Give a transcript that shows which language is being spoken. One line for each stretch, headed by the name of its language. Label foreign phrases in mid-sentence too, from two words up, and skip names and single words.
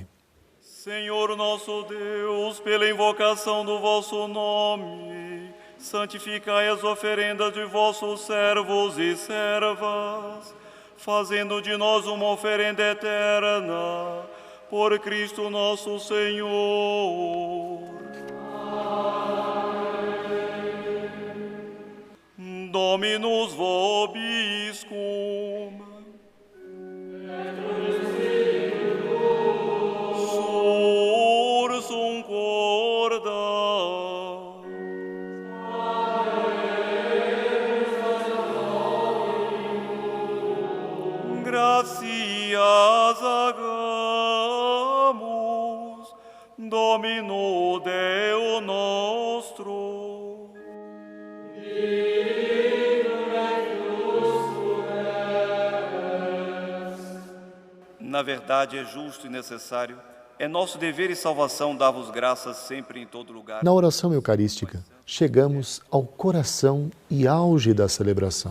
Portuguese: Senhor nosso Deus, pela invocação do vosso nome, santificai as oferendas de vossos servos e servas, fazendo de nós uma oferenda eterna, por Cristo nosso Senhor.
Latin: Dominus vobiscum. Sursum corda. Gratias agamus, Domino Deo nostro.
Portuguese: Na verdade, é justo e necessário, é nosso dever e salvação dar-vos graças sempre e em todo lugar. Na oração eucarística, chegamos ao coração e auge da celebração.